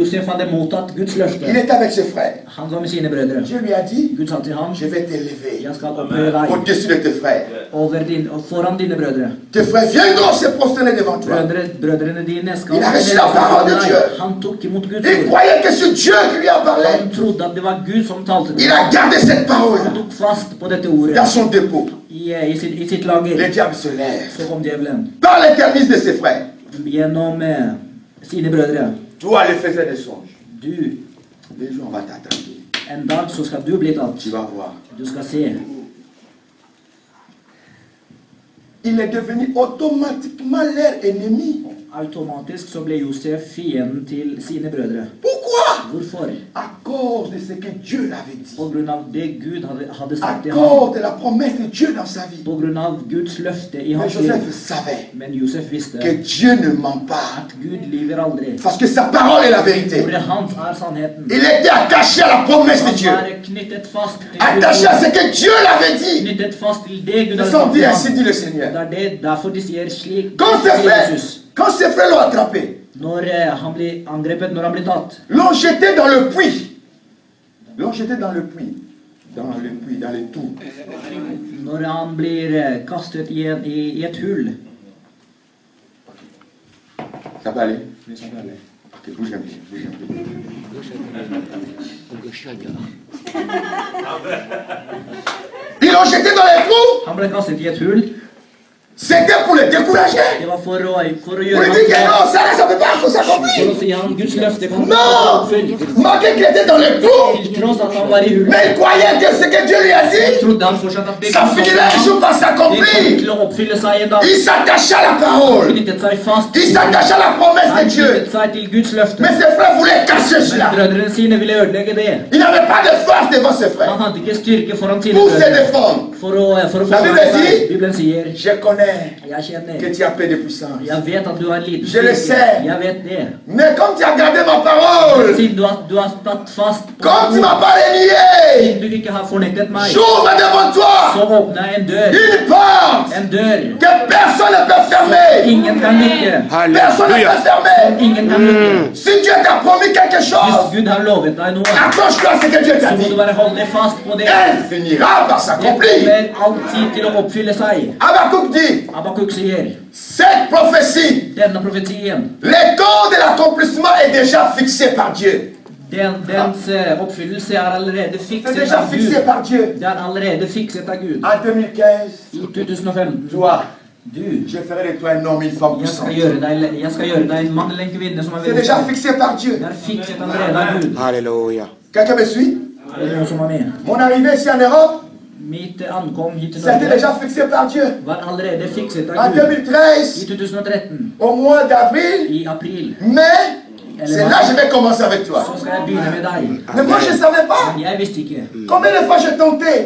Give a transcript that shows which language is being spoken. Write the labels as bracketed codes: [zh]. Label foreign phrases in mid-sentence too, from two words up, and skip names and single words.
[sv] Josef hade mottagit Guds [fr] Il [sv] löfte. [fr] était avec ses frères. [sv] Han var med sina bröder. [fr] Dieu lui a dit, [sv] Gud sa till honom, [fr] je vais t'élever [sv] jag ska upphöja dig [fr] au-dessus de tes frères. [sv] föran dina bröder. [fr] Tes frères viendront se prosterner devant toi. [sv] Bröderna dina ska [fr] Il a reçu la parole de Dieu. [sv] Han tog emot Guds [fr] Il [sv] ord. [fr] croyait que c'est Dieu qui lui a parlé. [sv] Han trodde att det var Gud som talade till [fr] Il [sv] honom. [fr] a gardé cette parole [sv] Han tog fast på detta ordet. [fr] dans son dépôt. [sv] I sitt lager. [fr] Le diable se lève. [sv] Så kom djävulen. [fr] Par l'intermédiaire de ses frères. [sv] Genom sina bröder. [fr] Toi, le faisais des songes. [no] Du, [fr] Les jours, on va t'attraper. [no] en dag så ska du bli tatt. [fr] Tu vas voir. [no] Du ska se. [fr] il est devenu automatiquement leur ennemi. [no] Automatisk så ble Josef fienden til sine brødre. [fr] Pourquoi? [no] Hvorfor? [fr] À cause de ce que Dieu l'avait dit. [no] På grunn av det Gud hadde [fr] À [no] sagt til [fr] cause [no] ham. [fr] de la promesse de Dieu dans sa vie. [no] På grunn av Guds løfte i [fr] Mais [no] hans [fr] Joseph [no] liv. [fr] savait [no] Men Josef visste [fr] que Dieu ne ment pas. [no] at Gud lyver aldri. [fr] Parce que sa parole est la vérité. [no] Ordet hans sannheten. [fr] Il était attaché à la promesse de Dieu. [no] Han knyttet fast til [fr] Attaché à ce que Dieu l'avait dit. [no] Knyttet fast til det Gud [fr] Ils [no] hadde [fr] sont [no] sagt [fr] dit, [no] til [fr] ainsi [no] ham. [fr] dit le Seigneur. [no] Det er derfor de sier slik. [fr] Quand ses frères l'ont attrapé, [no] Når han blir angrepet, når han blir tatt, [fr] l'ont jeté dans le puits. L'ont jeté dans le puits. Dans le puits, dans les trous. [no] når han blir kastet i et hull. [fr] Ça peut aller? Ok, bouge un peu. Ils l'ont jeté dans les trous. [no] Han ble kastet i et hull. [fr] C'était pour le décourager. [no] Det var for å [fr] Pour [no] gjøre [fr] lui dire que non, ça peut pas [no] For [fr] s'accomplir. [no] å si han Guds løfte kan [fr] Non! Malgré qu'il était dans le trou, [no] Til tross at han var i hullet, [fr] mais il croyait que ce que Dieu lui a dit, [no] trodde han fortsatt at det [fr] ça finirait un jour par [no] kom [fr] s'accomplir. [no] til å oppfylle seg en dag. [fr] Il s'attachait à la parole. [no] Knyttet seg fast. [fr] Il s'attachait à la promesse [no] Han [fr] de Dieu. [no] knyttet seg til Guds løfte. [fr] Mais ses frères voulaient cacher [no] Men [fr] cela. [no] brødrene sine ville ødelegge det. [fr] Il n'avait pas de force devant ses [no] Han [fr] frères [no] hadde ikke styrke foran sine [fr] pour se [no] brødre [fr] défendre. [no] for å [fr] La [no] forsvare [fr] Bible [no] seg. [fr] dit, [no] Bibelen sier, [fr] je connais [no] jeg kjenner, [fr] que tu as peu de puissance. [no] jeg vet at du har liten [fr] Je le sais. [no] Jeg vet det. [fr] Mais comme tu as gardé ma parole, [no] Siden du har tatt fast på [fr] comme tu m'as pas renié, [no] siden du ikke har fornektet meg, [fr] j'ouvre devant toi [no] så åpner jeg en dør. [fr] une porte [no] En dør. [fr] que personne ne peut fermer. [no] Ingen kan lukke. [fr] Personne ne peut fermer. [no] Ingen kan lukke. [fr] Si Dieu t'a promis quelque [no] Hvis [fr] chose, [no] Gud har lovet deg noe, [fr] accroche-toi à ce que Dieu t'a [no] så må [fr] dit. [no] du bare holde fast på det. [fr] Elle finira par [no] Det [fr] s'accomplir. [no] kommer alltid til å oppfylle seg. [fr] Habakkuk dit, [no] Habakuk sier, [fr] cette prophétie, [no] denne profetien, [fr] le temps de l'accomplissement est déjà fixé par Dieu. [no] dens oppfyllelse er allerede [fr] C'est [no] fikset [fr] déjà [no] av [fr] fixé [no] Gud. [fr] par Dieu. [no] Det er allerede fikset av Gud. [fr] En 2015, [no] I 2015, [fr] toi, [no] du, [fr] je ferai de toi un homme, une femme [no] jeg skal [fr] puissante. [no] gjøre deg en mann eller en kvinne som er [fr] C'est [no] veldig [fr] déjà [no] sterk. [fr] fixé par Dieu. [no] Det er fikset allerede av Gud. Halleluja. [fr] Quelqu'un me suit? [no] Er det noen som er med? [fr] Mon arrivée ici en Europe, [no] Mitt ankom hit til [fr] ça a été [no] Norge [fr] déjà fixé par Dieu. [no] var allerede fikset [fr] En [no] av Gud. [fr] 2013, [no] I 2013, [fr] au mois d'avril, [no] i april, [fr] mai, c'est là que je vais commencer avec toi. [no] så skal jeg begynne med deg. [fr] Mais moi, je ne savais pas. [no] Men jeg visste ikke. [fr] Combien de fois j'ai tenté